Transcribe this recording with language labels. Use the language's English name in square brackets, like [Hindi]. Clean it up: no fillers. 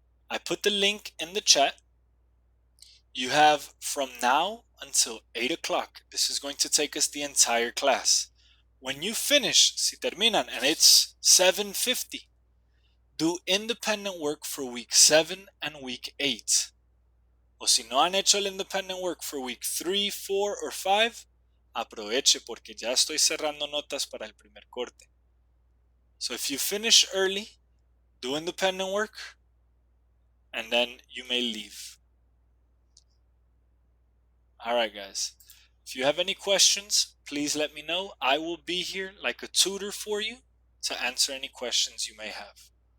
[English] I put the link in the chat. You have from now until 8 o'clock. This is going to take us the entire class. When you finish, [Spanish] si terminan, [English] and it's 7:50, do independent work for week 7 and week 8. [Spanish] O si no han hecho el [English] independent work for week 3, 4, or 5, [Spanish] aproveche porque ya estoy cerrando notas para el primer corte. [English] So if you finish early, do independent work, and then you may leave. Alright guys, if you have any questions, please let me know. I will be here like a tutor for you to answer any questions you may have.